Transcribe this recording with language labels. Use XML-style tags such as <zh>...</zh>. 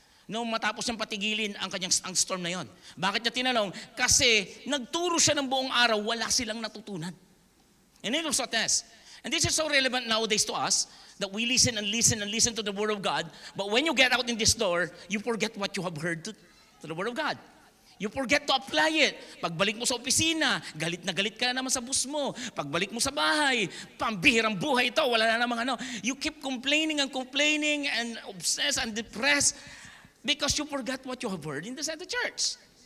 <tl>Nung matapos niyang patigilin ang storm na yon. Bakit niya tinanong? Kasi nagturo siya ng buong araw, wala silang natutunan.</tl> <en>And it was a test. And this is so relevant nowadays to us, that we listen and listen and listen to the Word of God, but when you get out in this door, you forget what you have heard to the Word of God. You forget to apply it.</en> <tl>Pagbalik mo sa opisina, galit na galit ka na naman sa boss mo. Pagbalik mo sa bahay, pambihirang buhay ito, wala na namang ano.</tl> <en>You keep complaining and obsessed and depressed because you forgot what you have heard in the church.</en>